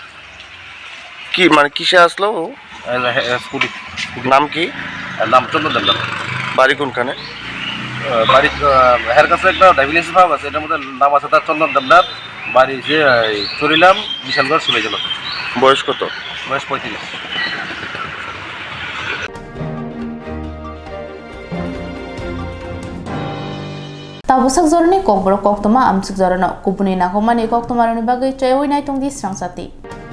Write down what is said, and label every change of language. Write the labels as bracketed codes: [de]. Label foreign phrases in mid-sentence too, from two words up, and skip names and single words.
[bn] কি মানে কিসে আসলো? স্কুটি। নাম কি? নাম চন্দন দেবনাথ। বাড়ি কোনখানে? বাড়ি হের কাছে একটা ডায়াবেটিস ভাব আছে, এটার মধ্যে নাম আছে তার চন্দন দেবনাথ। বাড়ি যে চুরিলাম বিশালগড় সিবাইজল। বয়স কত? বয়স 35। [trp] tabusak zorni kokbro koktoma amsik zorno kubuni nakomani koktomaroni bagai chayoi nai tongdi srangsati